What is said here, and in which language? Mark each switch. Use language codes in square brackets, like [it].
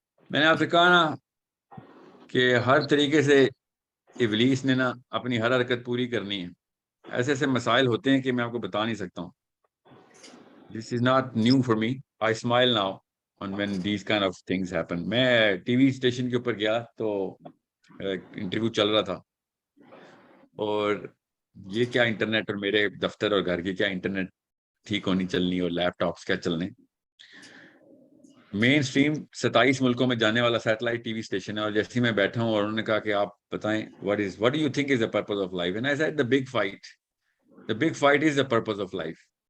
[ur] میں نے آپ سے کہا نا کہ ہر طریقے سے ابلیس نے نا اپنی ہر حرکت پوری کرنی ہے. ایسے ایسے مسائل ہوتے ہیں کہ میں آپ کو بتا نہیں سکتا ہوں. [en] This is not new for me. I smile now on when these kind of things happen. [ur] میں ٹی وی اسٹیشن کے اوپر گیا تو انٹرویو چل رہا تھا, اور یہ کیا انٹرنیٹ, اور میرے دفتر اور گھر کی کیا انٹرنیٹ ٹھیک ہونی چلنی, اور لیپ ٹاپس کیا چلنے. مین اسٹریم 27 ملکوں میں جانے والا سیٹلائٹ ٹی وی اسٹیشن ہے, اور جیسے میں بیٹھا ہوں اور انہوں نے کہا کہ آپ بتائیں [en] what do you think is the purpose of life, [ur] and I said the big fight is the purpose of life.